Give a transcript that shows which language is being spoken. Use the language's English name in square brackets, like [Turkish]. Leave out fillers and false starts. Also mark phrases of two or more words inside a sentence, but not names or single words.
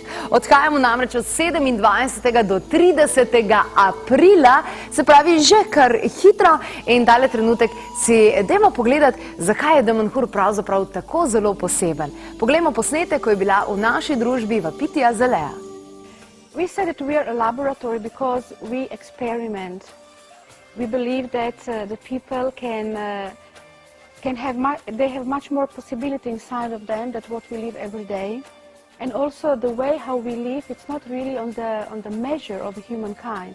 [Slovenian] Odhajamo namreč od 27. do 30. aprila, se pravi že kar hitro. In tale trenutek si dajmo pogledati, zakaj je Damanhur pravzaprav tako zelo poseben. Poglejmo posnetek, ko je bila v naši družbi Vapitija Zeleja. [English] We said that we are a laboratory because we experiment. We believe that the people they have much more possibility inside of them than what we live every day. And also the way how we live, it's not really on the measure of humankind.